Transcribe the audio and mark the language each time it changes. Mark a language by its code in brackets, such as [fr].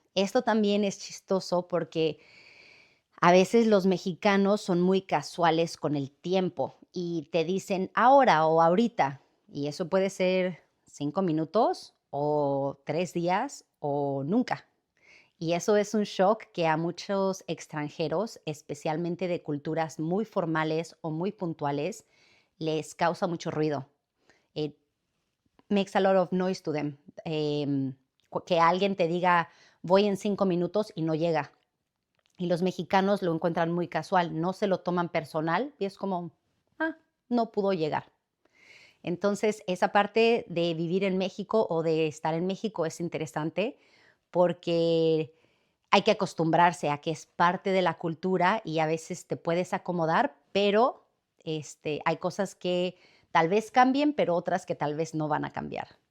[es] Esto también es chistoso porque a veces los mexicanos son muy casuales con el tiempo y te dicen ahora o ahorita. Y eso puede ser 5 minutos o 3 días o nunca. Y eso es un shock que a muchos extranjeros, especialmente de culturas muy formales o muy puntuales, les causa mucho ruido. [en] It makes a lot of noise to them. [es] Que alguien te diga, voy en 5 minutos y no llega. Y los mexicanos lo encuentran muy casual, no se lo toman personal y es como, ah, no pudo llegar. Entonces, esa parte de vivir en México o de estar en México es interesante porque hay que acostumbrarse a que es parte de la cultura y a veces te puedes acomodar, pero hay cosas que tal vez cambien, pero otras que tal vez no van a cambiar.